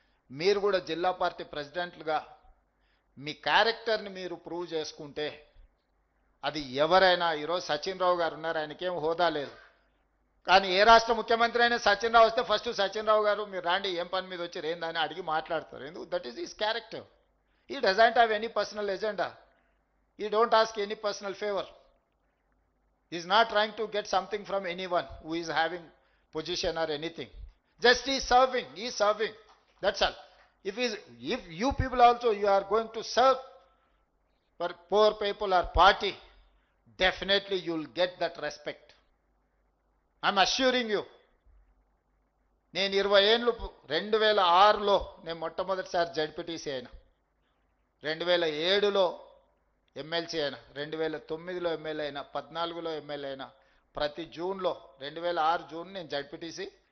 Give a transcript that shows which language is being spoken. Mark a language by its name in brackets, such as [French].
[Telugu] మీరు కూడా జిల్లా పార్టీ ప్రెసిడెంట్లుగా మీ క్యారెక్టర్ని మీరు ప్రూవ్ చేసుకుంటే అది ఎవరైనా, ఈరోజు సచిన్ రావు గారు ఉన్నారు, ఆయనకేం హోదా లేదు, కానీ ఏ రాష్ట్ర ముఖ్యమంత్రి అయినా సచిన్ రావు వస్తే ఫస్ట్ సచిన్ రావు గారు మీరు రాండి, ఏం పని మీద వచ్చి ఏందని అడిగి మాట్లాడతారు. [English] ఎందుకు? That is his character. He doesn't have any personal agenda. He don't ask any personal favor. He is not trying to get something from anyone who is having position or anything. Just he is serving. He is serving. That's all. If you people also you are going to serve for poor people or party, definitely you will get that respect. I'm assuring you. [Telugu] నేను 20 ఏళ్ళు 2006లో నేను మొట్టమొదటిసారి ZPTC అయినా, 2007లో MLC అయినా, 2009లో MLA అయినా, 14లో MLA అయినా, ప్రతి జూన్లో 2006 జూన్ నేను జడ్పీటీసీ,